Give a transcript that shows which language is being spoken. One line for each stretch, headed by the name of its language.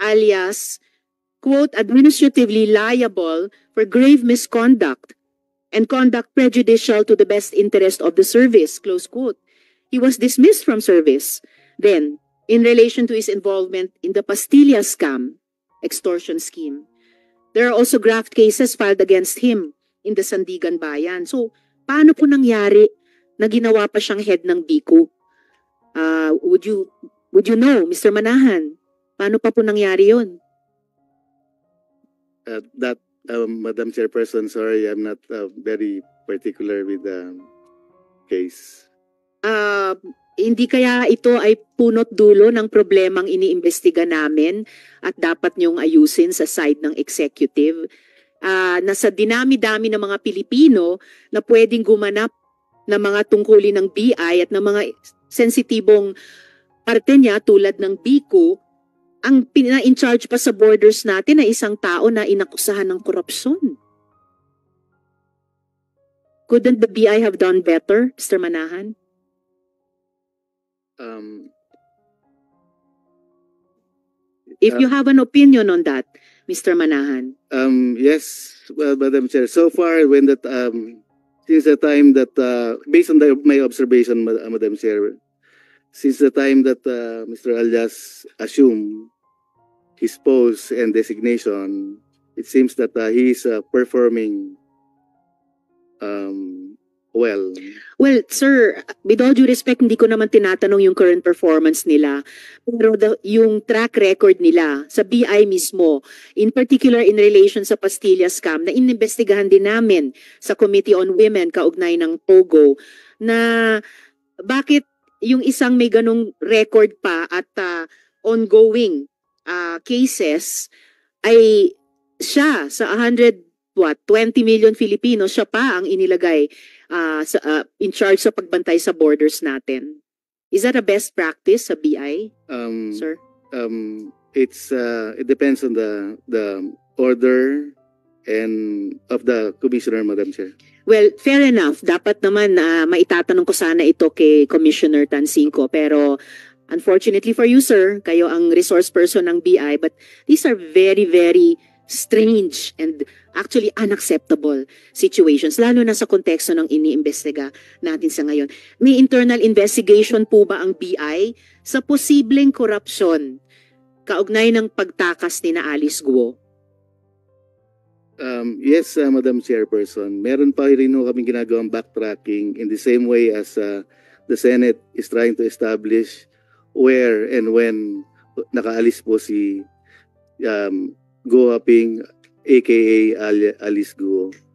English: Alias, quote, administratively liable for grave misconduct and conduct prejudicial to the best interest of the service, close quote. He was dismissed from service. Then, in relation to his involvement in the Pastilla scam, extortion scheme, there are also graft cases filed against him in the Sandigan Bayan.
Filipino: So, paano po nangyari na ginawa pa siyang head ng BICU?
English: Would you know, Mr. Manahan?
Filipino: Paano pa po nangyari yun?
English: Madam Chairperson, sorry, I'm not very particular with the case.
Filipino: Hindi kaya ito ay punot dulo ng problemang iniimbestiga namin at dapat niyong ayusin sa side ng executive. Nasa dinami-dami ng mga Pilipino na pwedeng gumanap ng mga tungkulin ng BI at ng mga sensitibong parte niya tulad ng BICU, ang pina-in-charge pa sa borders natin ay isang tao na inakusahan ng korupsyon.
English: Couldn't the BI have done better, Mr. Manahan? If you have an opinion on that, Mr. Manahan. Yes, well, Madam Chair. So far, when that since the time that based on my observation, Madam Chair, since the time that Mr. Alias assumed his post and designation, it seems that he is performing well. Well, sir, with all due respect,
Filipino: hindi ko naman tinatanong yung current performance nila. Pero yung track record nila sa BI mismo,
English: in particular in relation
Filipino: sa Pastilla scam, na inimbestigahan din namin sa Committee on Women kaugnay ng POGO, na bakit yung isang may ganong record pa at ongoing cases ay siya sa 20 million Filipinos, siya pa ang inilagay in charge sa pagbantay sa borders natin.
English: Is that a best practice sa BI, sir? It depends on the order and of the commissioner, Madam Chair. Well, fair enough.
Filipino: Dapat naman maitatanong ko sana ito kay Commissioner Tansinco, pero
English: Unfortunately for you, sir,
Filipino: kayo ang resource person ng BI,
English: but these are very, very strange and actually unacceptable situations,
Filipino: lalo na sa konteksto ng iniimbestiga natin sa ngayon. May internal investigation po ba ang BI sa posibleng korupsyon kaugnay ng pagtakas ni na Alice Guo?
English: Yes, Madam Chairperson.
Filipino: Meron pa rin ho kaming ginagawang backtracking
English: in the same way as the Senate is trying to establish where and when
Filipino: nakaalis po si Go Aping aka Alice Guo.